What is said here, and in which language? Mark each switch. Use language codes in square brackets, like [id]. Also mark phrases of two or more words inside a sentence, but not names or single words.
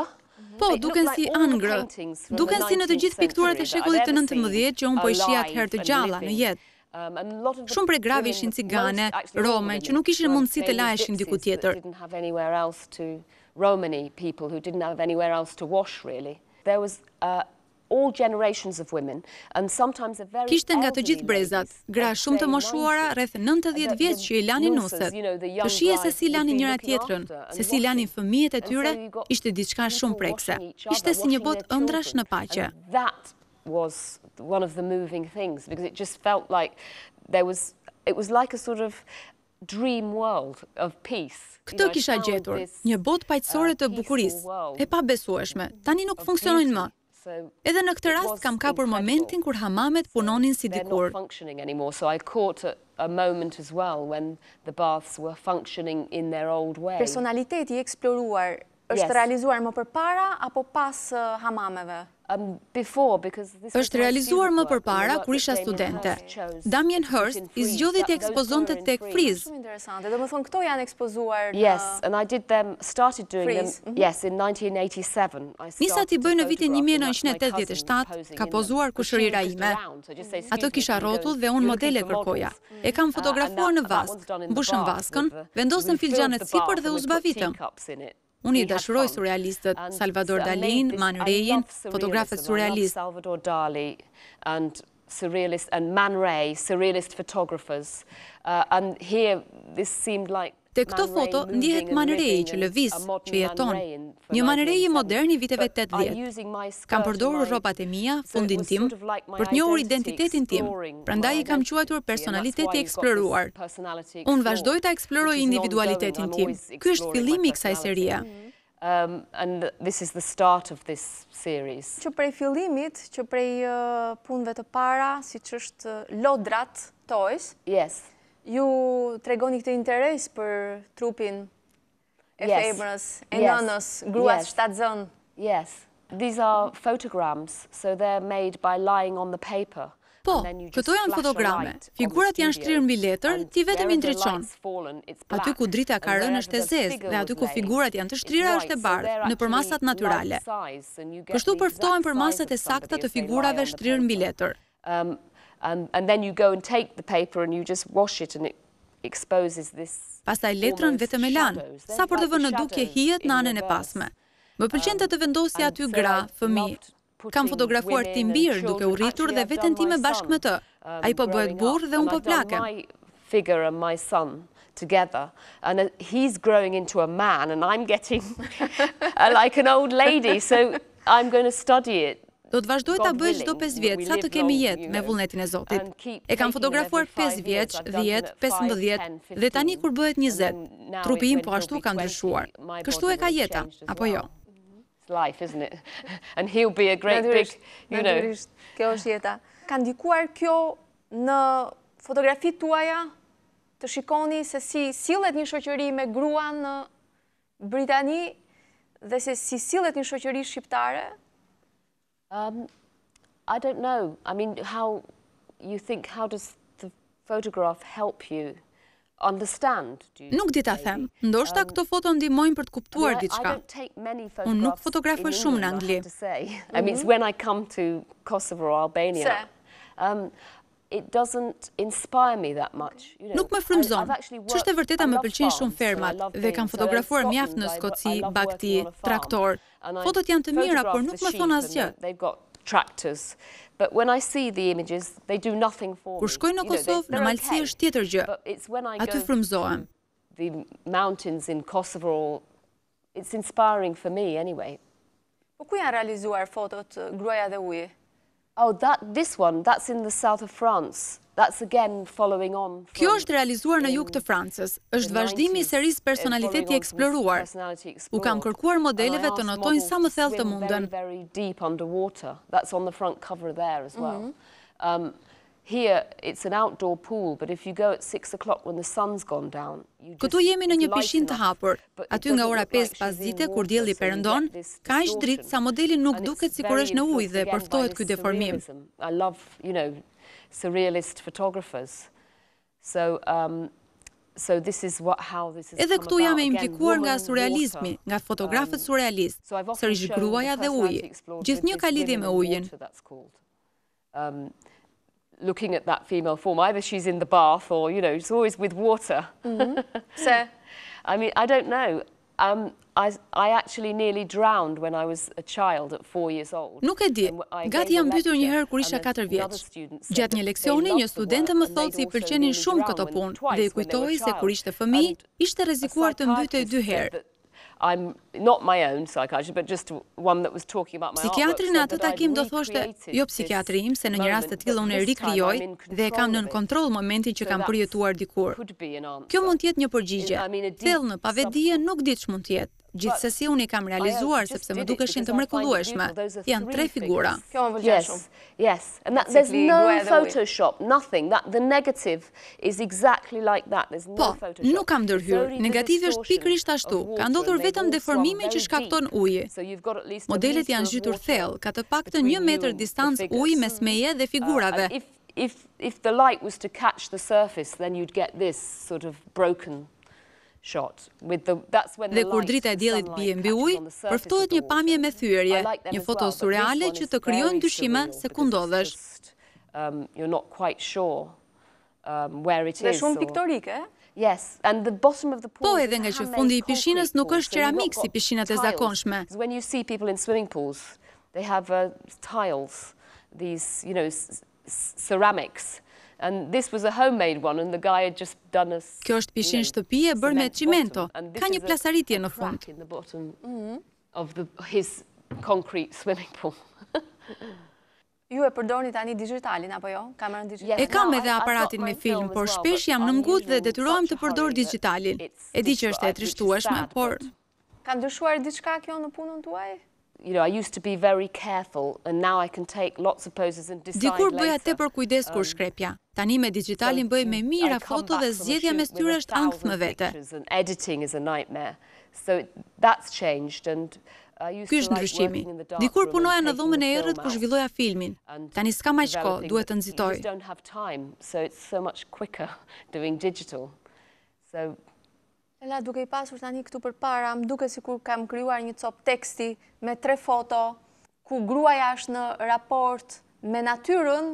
[sq] Po, duken si angrë. Duken si në të gjithë pikturat e shekullit të 19 që unë po i shija atëherë të gjalla në jetë. Shumë prej grave ishin cigane, rome, që nuk ishin mundësi të laheshin diku tjetër. [en] Romani people who didn't have anywhere else to wash, really. There was all generations of women, and sometimes a very [sq] Kishte nga të gjithë brezat, gra shumë të moshuara, rreth 90 vjeç që i lanin nuset. Të shije se si lanin njëra tjetrën, se si lanin fëmijët e tyre, ishte diçka shumë prekse. Ishte si një botë ëndrash në paqe. [en] That was one of the moving things, because it just felt like it was like a sort of dream world of peace. [sq] Këtë kisha gjetur, një botë paqësore të bukurisë, e pabesueshme. Tani nuk funksionojnë më. Edhe në këtë rast kam kapur momentin kur hamamet punonin si dikur. [en] So I caught a moment as well when the baths were functioning in their old way. [sq] Personaliteti i eksploruar Është realizuar më përpara apo pas hamameve? Është realizuar më përpara kur isha studente. Damien Hirst I zgjodhi të ekspozonte tek friz. Shumë interesante. Do më thonë këto janë ekspozuar në [en] Yes, and I started doing them, yes, in 1987. [sq] Nisa t'i bëj në vitin 1987, ka pozuar kushërira ime. Ato kisha rrotull dhe unë modele kërkoja. E kam fotografuar në vask, mbushëm vaskën, vendosën filxhanet sipër dhe u zbavitëm. Unë I dashuroj surrealistët, Salvador Dalin, Man Rayin, fotografët surrealistë. [en] Salvador Dali and surrealist and Man Ray, surrealist photographers. And here this seemed like [sq] Te këto foto ndihet Man Ray që lëviz, që jeton. Një Man Ray I modern I viteve 80. Kam përdorur rropat e mia, fundin tim, për të njohur identitetin tim. Prandaj I kam quajtur personaliteti eksploruar. Unë vazhdoj ta eksploroj individualitetin tim. Ky është fillimi I kësaj serie. [en] And this is the start of this series. [sq] Që prej fillimit, që prej punëve të para, siç është lodrat, [en] toys. Yes. [sq] Ju tregoni këtë interes për trupin e femrës, e nënës, gruas shtatzën. [en] Yes. These are photograms, so they're made by lying on the paper. [sq] Po, këto janë fotograme. Figurat janë shtrirë mbi letër, ti vetëm I ndriçon. Aty ku drita ka rënë është e zezë dhe aty ku figurat janë të shtrira është e bardhë, në përmasat natyrale. Kështu përftohen përmasat e sakta të figurave shtrirë mbi letër. [en] And then you go and take the paper and you just wash it and it exposes this. [sq] Pastaj letrën vetëm e lan, sa për të vënë në dukje hijet në anën e pasme. Më pëlqen të vendosja aty gra, fëmijë. Kam fotografuar timbir duke u rritur dhe veten time bashkë me të. Ai po bëhet burr dhe unë po plakem. [en] My figure and my son together and he's growing into a man and I'm getting like an old lady, so I'm going to study it. [sq] Do të vazhdoj ta bëj çdo 5 vjet sa të kemi jetë me vullnetin e Zotit. E kam fotografuar 5 vjeç, 10, 15 dhe tani kur bëhet 20, trupi im po ashtu ka ndryshuar. Kështu e ka jeta, apo jo? [en] Life, isn't it? And he'll be a great big, you know. [sq] Kjo është jeta. Ka ndikuar kjo në fotografitë tuaja të shikoni se si sillet një shoqëri me grua në Britani dhe se si sillet një shoqëri shqiptare? [en] I don't know. I mean, how does the photograph help you understand? [sq] Nuk di ta them. Ndoshta këto foto ndihmojnë për të kuptuar diçka. Unë nuk fotografoj shumë në Angli. [en] I mean, it's when I come to Kosovo or Albania. It doesn't inspire me that much. [sq] Nuk më frymëzon. Ç'është e vërteta më pëlqejnë shumë fermat dhe kam fotografuar mjaft në Skoci, Bakti, traktor. Fotot janë të mira, por nuk më thon asgjë. [en] They've got tractors. But when I see the images, they do nothing for me. [sq] Kur shkoj në Kosovë, në Malësi është tjetër gjë. Aty frymëzohem. [en] The mountains in Kosovo, it's inspiring for me anyway. [sq] Po ku janë realizuar fotot Gruaja dhe uji? [en] Oh, that's in the south of France. That's again following on. [sq] Kjo është realizuar në jug të Francës. Është vazhdimi I serisë personaliteti eksploruar. U kam kërkuar modeleve të notojnë sa më thellë të mundën. [en] Very deep underwater. That's on the front cover there as well. Here it's an outdoor pool, but if you go at 6 o'clock when the sun's gone down, [sq] Këtu jemi në një pishin të hapur. Aty nga ora 5 pas dite kur dielli perëndon, ka aq dritë sa modeli nuk duket sikur është në ujë dhe përftohet ky deformim. [en] I love, surrealist photographers. So this is how this is. [sq] Edhe këtu jam e implikuar nga surrealizmi, nga fotografët surrealistë, sërish gruaja dhe uji. Gjithnjë ka lidhje me ujin. [en] Looking at that female form, either she's in the bath or, it's always with water. So, I mean, I don't know. I actually nearly drowned when I was a child at 4 years old. [sq] Nuk e di. Gati jam mbytur një herë kur isha 4 vjeç. Gjatë një leksioni, një studente më thotë se I pëlqenin shumë këto punë dhe I kujtoi se kur ishte fëmijë, ishte rrezikuar të mbytej 2 herë. [en] I'm not my own psychiatrist, but just one that was talking about my [sq] Psikiatri në atë takim do thoshte, jo psikiatri im, se në një rast të tillë unë e rikrijoj dhe e kam nën kontroll momentin që kam përjetuar dikur. Kjo mund të jetë një përgjigje. Thellë në pavedije nuk di ç'mund të jetë. Gjithsesi unë I kam realizuar sepse më dukeshin të mrekullueshme. Janë 3 figura. Kjo më pëlqen shumë. [en] Yes, and there's no Photoshop, nothing. The negative is exactly like that. There's no Photoshop. [sq] Po, nuk kam ndërhyrë. Negativi është pikërisht ashtu. Ka ndodhur vetëm deformime që shkakton uji. Modelet janë zhytur thellë, ka të paktën 1 metër distancë uji mes meje dhe figurave. [en] If the light was to catch the surface, then you'd get this sort of broken shot. [sq] Dhe kur drita e diellit bie mbi ujë, përftohet një pamje me thyerje, një foto surreale që të krijon dyshime se ku ndodhesh. [en] You're not quite sure where it is. [sq] Dhe shumë piktorike, [en] Yes, and the bottom of the pool. [sq] Po, edhe nga që fundi I pishinës nuk është keramik si pishinat e zakonshme. [en] When you see people in swimming pools, they have tiles, these, ceramics. And this was a homemade one, and the guy had just done a... [sq] Kjo është pishin shtëpie bërë me cimento. Ka një plasaritje në fund. [en] In the bottom of his concrete swimming pool. [sq] Ju e përdorni tani digjitalin, apo jo? Kamerën digjitale? E kam edhe aparatin me film, por shpesh jam në ngut dhe detyrohem të përdor digjitalin. E di që është e trishtueshme, por... Ka ndryshuar diçka kjo në punën tuaj? [en] I used to be very careful, and now I can take lots of poses and decide later. [sq] Dikur bëja tepër kujdes kur shkrepja. Tani me digitalin bëj me mira foto dhe zgjedhja me styre është ankth më vete. [en] Editing is a nightmare. So that's changed, and [sq] Ky është ndryshimi. Dikur punoja në dhomën e errët kur zhvilloja filmin. Tani s'ka më kohë, duhet të nxitoj. [en] So it's so much quicker doing digital. So [sq] Lala, duke I pasur tani këtu përpara, më duke sikur kam krijuar një cop teksti me 3 foto, ku gruaja është në raport me natyrën.